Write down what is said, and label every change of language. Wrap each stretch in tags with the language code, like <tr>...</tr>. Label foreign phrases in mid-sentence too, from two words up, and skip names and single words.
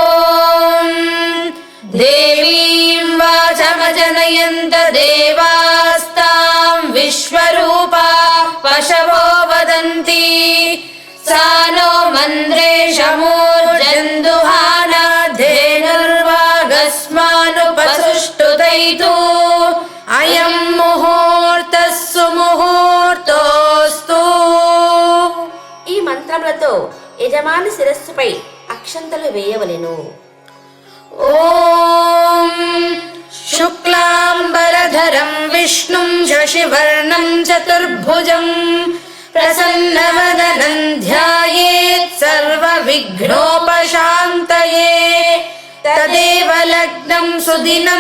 <sa>देवीं वाचमजनयन्त देवास्तां विश्वरूपा पशवो वदन्ति सा नो मन्द्रेशमूर्जन्दुहाना धेनुर्वागस्मानुपसुष्टुतैतु अयं मुहूर्तः सुमुहूर्तोऽस्तु।</sa> <te>ఈ మంత్రములతో యజమాని శిరస్సుపై అక్షంతలు వేయవలెను.</te> <sa>ॐ शुक्लाम्बरधरं विष्णुं शशिवर्णं चतुर्भुजं प्रसन्नवदनं ध्यायेत् सर्वविघ्नोपशान्तये तदेव लग्नं सुदिनं</sa>